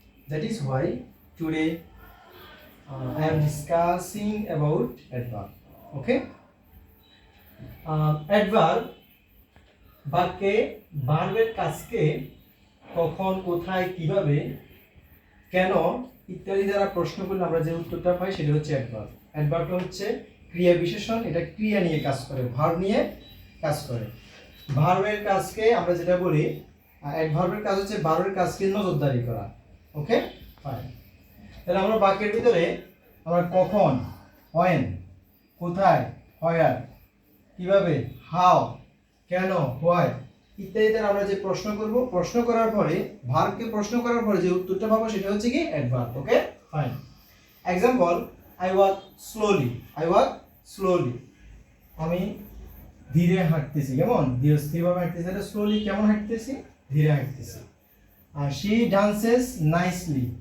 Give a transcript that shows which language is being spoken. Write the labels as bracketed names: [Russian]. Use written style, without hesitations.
[English] That is why today I am discussing about adverb. Okay. [Bangla] Adverb বাক্যে ভার্বের কাজকে কখন, কোথায়, কিভাবে, কেন ইত্যাদি দ্বারা প্রশ্ন করলে আমরা যে উত্তরটা পাই সেটা হচ্ছে অ্যাডভার্ব। অ্যাডভার্বটা হচ্ছে ক্রিয়া বিশেষণ, এটা ক্রিয়া নিয়ে কাজ করে, ভার্ব নিয়ে কাজ করে। ভার্বের কাজকে আমরা যেটা বলি, অ্যাডভার্বের কাজ হচ্ছে ভার্বের কাজকে নজরদারি করা। ওকে, ফাইন। তাহলে আমরা বাক্যের ভিতরে আমরা কখন, when, কোথায়, where, কিভাবে, how, কেন, why ইত্যাদি দ্বারা আমরা যে প্রশ্ন করব, প্রশ্ন করার পরে ভার্বকে প্রশ্ন করার পরে যে উত্তরটা পাবো সেটা হচ্ছে কি adverb. Okay, fine. [English] Example, I walk slowly. I walk slowly. [Bangla] আমি ধীরে হাঁটতেছি। কেমন? ধীরে স্থিরভাবে হাঁটতেছি। এটা স্লোলি কেমন হাঁটতেছি? ধীরে হাঁটতেছি। [English] আর she dances nicely.